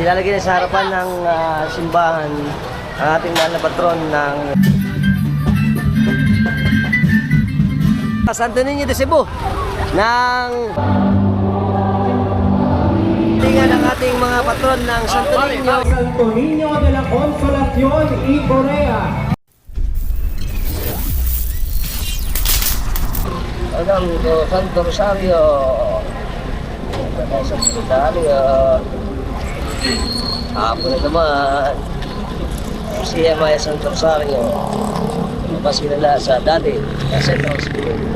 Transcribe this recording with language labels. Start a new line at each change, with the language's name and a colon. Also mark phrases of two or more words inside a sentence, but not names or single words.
Filipino: ilalagay na sa harapan ng simbahan ang ating mahal na patron ng Santo Niño de Cebu ng tingnan ng ating mga patron ng Santo Niño. Santo Niño de la Consolación y Corea. Hanggang Santo Rosario. Santo Rosario. Hapon na naman. Siya Maya Santo Rosario. Mas kilala sa dati na Central School.